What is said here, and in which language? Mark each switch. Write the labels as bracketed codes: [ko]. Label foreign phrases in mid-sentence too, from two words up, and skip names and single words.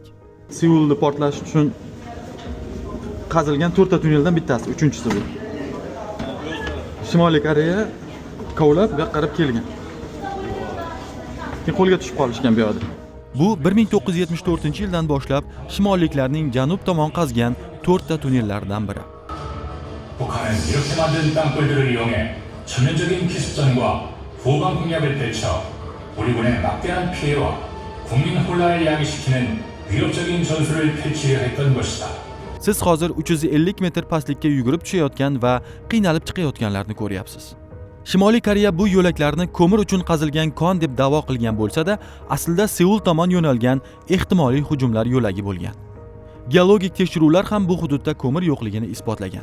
[uz] Seulni portlash uchun qazilgan 4 ta tunneldan bittasi, 3-chisi bu. Shimoliy Koreya kovlab va qarab kelgan. Qo'lga tushib qolishgan bu yerda. Bu 1974-yildan boshlab shimolliklarning janub tomon qazgan 4 ta tunnellardan biri. [ko] 북한은 이렇게 만든 땅굴들을 이용해 전면적인 기습전과 후방 공략을 펼쳐 우리 군의 막대한 피해와 국민 혼란을 야기시키는 위협적인 전술을 펼치려 했던 것이다. [uz] Siz hozir 350 metr pastlikka yugurib tushayotgan va qiynalib chiqayotganlarni ko'ryapsiz. Shimoliy Koreya bu yo'laklarni ko'mir uchun qazilgan kon deb da'vo qilgan bo'lsa-da, aslida Seul tomon yo'nalgan ehtimoliy hujumlar yo'lagi bo'lgan. Geologik tekshiruvlar ham bu hududda ko'mir yo'qligini isbotlagan.